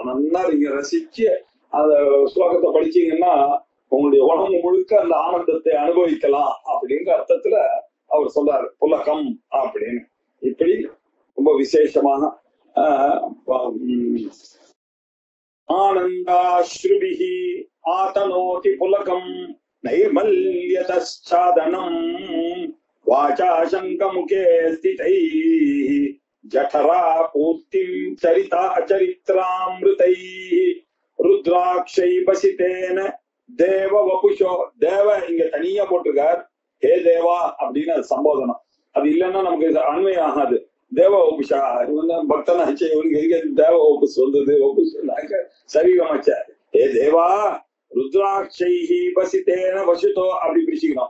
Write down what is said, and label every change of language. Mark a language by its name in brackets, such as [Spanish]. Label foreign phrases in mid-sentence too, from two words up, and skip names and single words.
[Tamil] நல்லா நீங்க ரசிச்சு அந்த ஸ்லோகத்தை படிச்சீங்கன்னா உங்களுடைய உடம்பு முழுக்க அந்த ஆனந்தத்தை அனுபவிக்கலாம் அப்படிங்கிற அர்த்தத்துல அவர் சொல்றாரு புலகம் அப்படின்னு. இப்படி ரொம்ப விசேஷமாக [Sanskrit] आनन्दाश्रुभिः आतनोति पुलकं नैर्मल्यतश्छादनम् वाचा शङ्खमुखे स्थितैः जठरा पूर्तिं चरिता चरित्रामृतैः रुद्राक्षै बसितेन देव वपुषो. [Tamil] தேவ இங்க தனியா போட்டிருக்கார், ஹே தேவா அப்படின்னு அது சம்போதனம். அது இல்லைன்னா நமக்கு அண்மை ஆகாது. [Sanskrit] देव वपुषा [Tamil] பக்தனாச்சு, இவனுக்கு எங்க தேவ வபுஸ் வந்தது? வபுஷாக்க சரீரம் ஆச்ச. [Sanskrit] हे देव रुद्राक्षैः वसितेन वसुतो [Tamil] அப்படி பிரிச்சுக்கணும்.